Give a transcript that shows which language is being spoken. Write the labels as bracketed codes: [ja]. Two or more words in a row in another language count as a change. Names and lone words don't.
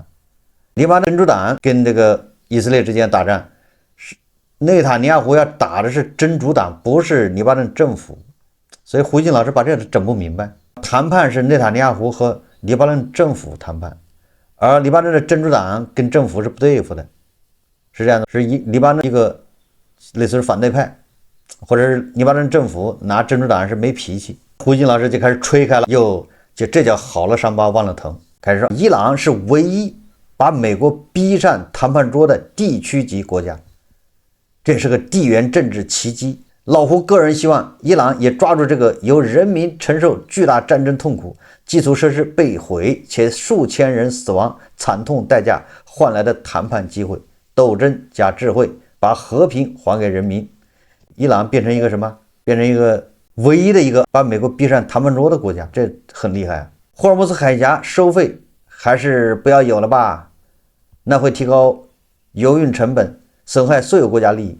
[zh] 黎巴嫩真主黨跟这個以色列之間打仗，是內塔尼亞胡要打的是真主黨，不是黎巴嫩政府。所以胡鑫老師把這個整不明白，談判是內塔尼亞胡和黎巴嫩政府談判，而黎巴嫩的真主黨跟政府是不對付的，是這樣的，是黎巴嫩一個類似於反對派，或者是黎巴嫩政府拿真主黨是沒脾氣。胡鑫老師就開始吹開了，就這叫好了傷疤忘了疼，開始說伊朗是唯一把美國逼上談判桌的地區級國家，這是個地緣政治奇蹟。老胡個人希望伊朗也抓住這個由人民承受巨大戰爭痛苦、基礎設施被毀且數千人死亡慘痛代價換來的談判機會， 鬥爭加智慧，把和平还給人民。伊朗变成一个什么？变成一個唯一的一個把美國逼上談判桌的國家，這很厲害啊！霍爾木茲海峽收費還是不要有了吧？那會提高油運成本，損害所有國家利益。